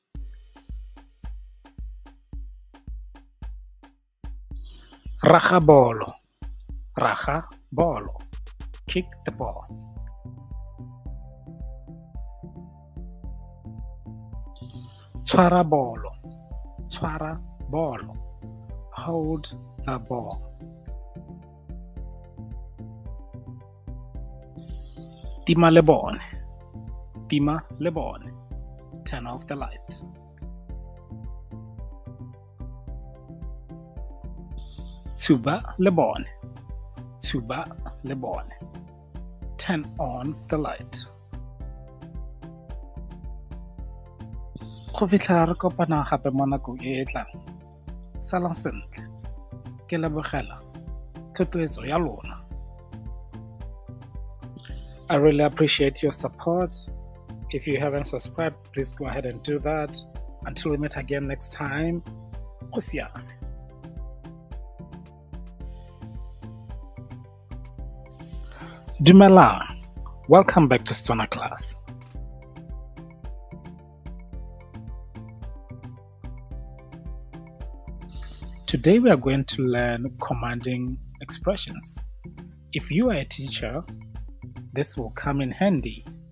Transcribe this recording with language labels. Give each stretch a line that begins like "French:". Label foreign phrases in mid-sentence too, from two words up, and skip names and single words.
Tswana: Raga bolo.
English: Kick the ball.
Tswana: Tshwara bolo.
English: Hold the ball.
Tswana: Tima lebone.
English: Turn off the light.
Tswana: Tuba lebone.
English: Turn on the light.
Tswana: Go fitlha re kopana gape mo nakong e tlang. Salang sentle. Ke lebogela thotloetso ya lona.
English: I really appreciate your support. If you haven't subscribed, please go ahead and do that. Until we meet again next time.
Tswana: Go siame. Dumela.
English: Welcome back to Stona class. Today we are going to learn commanding expressions. If you are a teacher, this will come in handy.